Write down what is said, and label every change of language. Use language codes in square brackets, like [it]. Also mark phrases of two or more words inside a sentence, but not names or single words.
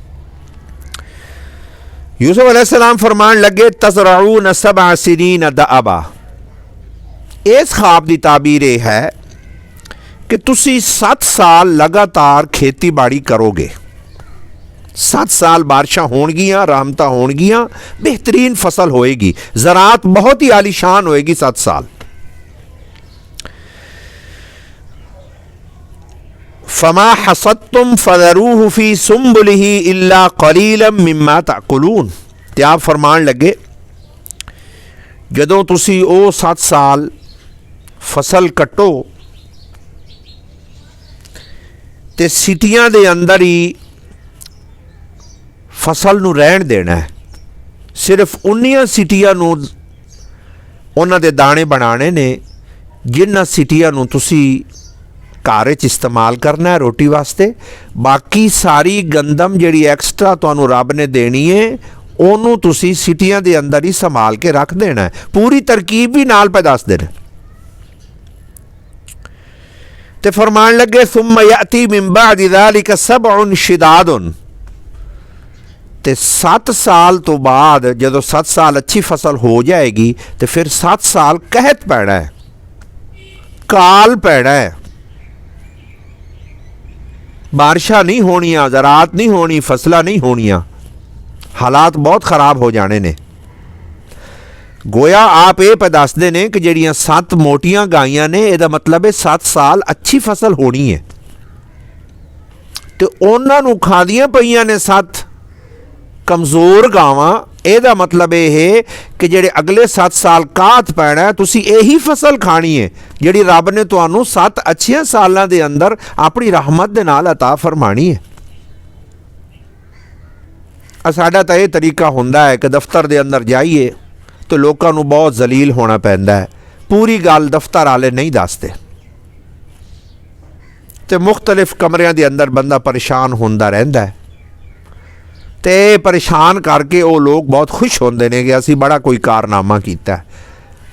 [pa] یوسف علیہ السلام فرمان لگے [ar] تزرعون سبع سنين دأبا, [pa] اس خواب کی تعبیر یہ ہے کہ تسی 7 سال لگاتار کھیتی باڑی کرو گے، 7 سال بارشاں ہونگیاں، رحمتاں ہونگیاں، بہترین فصل ہوئے گی، زراعت بہت ہی عالیشان ہوئے گی 7 سال. [ar] فما حصدتم فذروه في سنبله إلا قليلا مما تأكلون, [pa] تے آپ فرمان لگے جدوں تسی او 7 سال فصل کٹو تے سٹیاں دے اندر ہی فصل نوں رہن دینا ہے، صرف انیاں سٹیاں نوں انہاں دے دانے بنانے نے جنہاں سٹیاں نوں تسی گھر چ استعمال کرنا ہے روٹی واسطے، باقی ساری گندم جہڑی ایکسٹرا تہانوں رب نے دینی ہے اونوں تسی سٹیاں دے اندر ہی سنبھال کے رکھ دینا ہے. پوری ترکیب بھی نال پے دس دینا۔ تے فرمان لگے [ar] ثم يأتي من بعد ذلك سبع شداد, [pa] تے 7 سال تو بعد جدوں 7 سال اچھی فصل ہو جائے گی تو پھر 7 سال قحط پینا ہے، کال پینا ہے، بارشاں نہیں ہونیاں، زراعت نہیں ہونی، فصلاں نہیں ہونیاں، حالات بہت خراب ہو جانے نے. گویا آپ یہ پے دسدے نے کہ جہڑیاں 7 موٹیاں گائیاں نے اہدا مطلب ہے 7 سال اچھی فصل ہونی ہے، تو انہاں نوں کھادیاں پئیاں نے 7 کمزور گاواں, اہدا مطلب یہ ہے کہ جہڑے اگلے 7 سال قحط پینا ہے، تسی یہی فصل کھانی ہے جہڑی رب نے تہانوں 7 اچھیاں سالاں دے اندر اپنی رحمت دے نال عطا فرمانی ہے. ساڈا تاں یہ طریقہ ہندا ہے کہ دفتر دے اندر جائیے تو لوکاں نوں بہت ذلیل ہونا پیندا ہے، پوری گل دفتر والے نہیں دسدے، تو مختلف کمریاں دے اندر بندہ پریشان ہوندا رہندا ہے، تو پریشان کر کے وہ لوگ بہت خوش ہوندے نے کہ اسی بڑا کوئی کارنامہ کیتا ہے.